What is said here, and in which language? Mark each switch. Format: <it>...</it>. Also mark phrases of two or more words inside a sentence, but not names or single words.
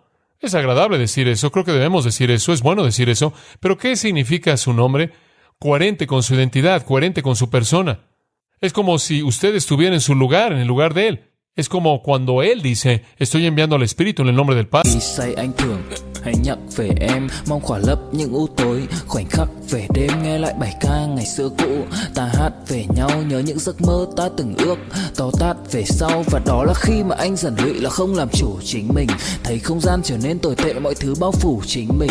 <es>Es agradable decir eso, creo que debemos decir eso, es bueno decir eso, pero ¿qué significa su nombre? Coherente con su identidad, coherente con su persona. Es como si usted estuviera en su lugar, en el lugar de Él. Es como cuando Él dice, estoy enviando al Espíritu en el nombre del Padre.</es> <vi>Hãy nhắc về em, mong khỏa lấp những u tối. Khoảnh khắc về đêm nghe lại bài ca ngày xưa cũ. Ta hát về nhau nhớ những giấc mơ ta từng ước. To tát về sau và đó là khi mà anh dần lụy là không làm chủ chính mình. Thấy không gian trở nên tồi tệ, mọi thứ bao phủ chính mình.</vi>